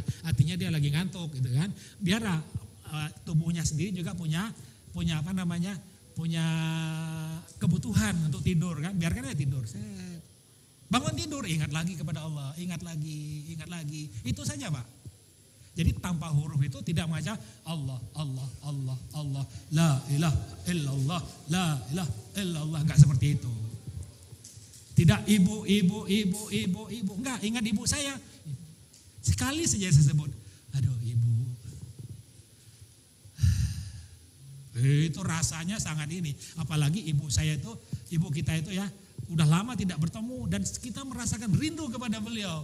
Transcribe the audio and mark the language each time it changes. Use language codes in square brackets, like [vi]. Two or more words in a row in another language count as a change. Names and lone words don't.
[id] Artinya dia lagi ngantuk gitu kan. Biar tubuhnya sendiri juga punya apa namanya? Punya kebutuhan untuk tidur kan. Biarkan dia tidur. Bangun tidur, ingat lagi kepada Allah, ingat lagi. Itu saja Pak. Jadi tanpa huruf itu tidak mengajar Allah, [ar] لا إله إلا الله، لا إله إلا الله. [id] Enggak seperti itu. Tidak ibu, enggak, ingat ibu saya. Sekali saja saya sebut, aduh ibu. Itu rasanya sangat ini. Apalagi ibu kita itu ya, udah lama tidak bertemu dan kita merasakan rindu kepada beliau.